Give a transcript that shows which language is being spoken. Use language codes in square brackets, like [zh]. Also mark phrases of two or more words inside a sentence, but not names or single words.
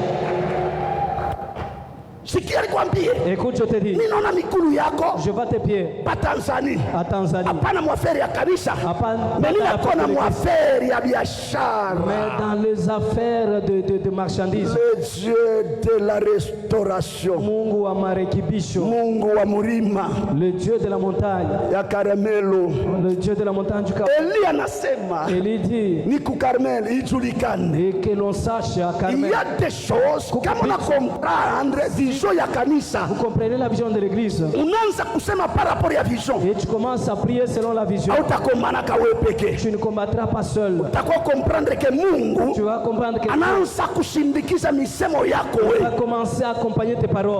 [fr] Écoute, je te dis, je vois tes pieds à Tanzanie. Mais dans les affaires de marchandises. Le Dieu de la restauration. [sw] Mungu wa marekebisho. Mungu wa murima. [fr] Le Dieu de la montagne. [sw] Ya Karmelo. [fr] Le Dieu de la montagne du Karmel. [sw] Eli anasema. [fr] Eli dit. [sw] Niku Karmel ijulikane. [fr] Et que l'on sache à Karmel. Il y a des choses comme on a compris. Vous comprenez la vision de l'église. Et tu commences à prier selon la vision. Tu ne combattras pas seul. Tu vas comprendre que Dieu va commencer à accompagner tes paroles.